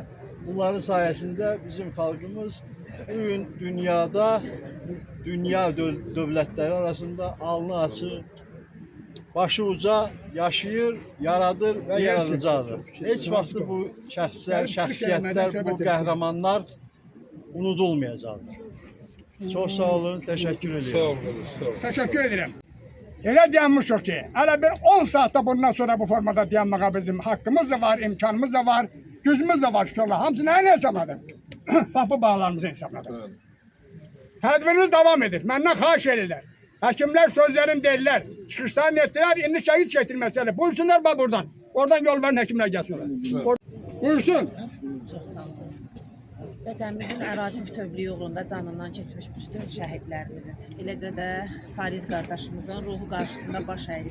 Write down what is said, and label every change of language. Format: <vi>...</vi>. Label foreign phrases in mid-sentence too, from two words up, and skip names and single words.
<az>Bunların sayəsində bizim xalqımız bugün dünyada, dünya dövlətləri arasında alnı açıq, başı uca yaşayır, yaradır və yaradacaqdır. Heç vaxt bu şəxslər, şəxsiyyətlər, bu qəhrəmanlar unudulmayacaqdır. Çox sağ olun, təşəkkür edirəm. Sağ olun, sağ olun.</az> <tr>Teşekkür ederim.</tr> <az>Elə dayanmışıq ki, hələ bir 10 saatte bundan sonra bu formada dayanmağa bizim hakkımız da var, imkanımız da var, gücümüz de var şükürler.</az> <tr>Hamısını aynı hesapladım. Bak bu bağlarımızı hesapladım.</tr> <az>Tədbiriniz devam edir. Məndən xahiş edirlər. Həkimlər sözlərini deyirlər, çıxışlarını etdilər, indi şəhid çəkilməsələr. Buyursunlar</az> <tr>bak buradan.</tr> <az>Oradan yol verin həkimlər gəlsinlər. Buyursun. Vətənimizin ərazi bütövlüyü uğrunda canından keçmiş bütün şəhidlərimizin, eləcə də Fariz qardaşımızın ruhu qarşısında baş əyirik.</az>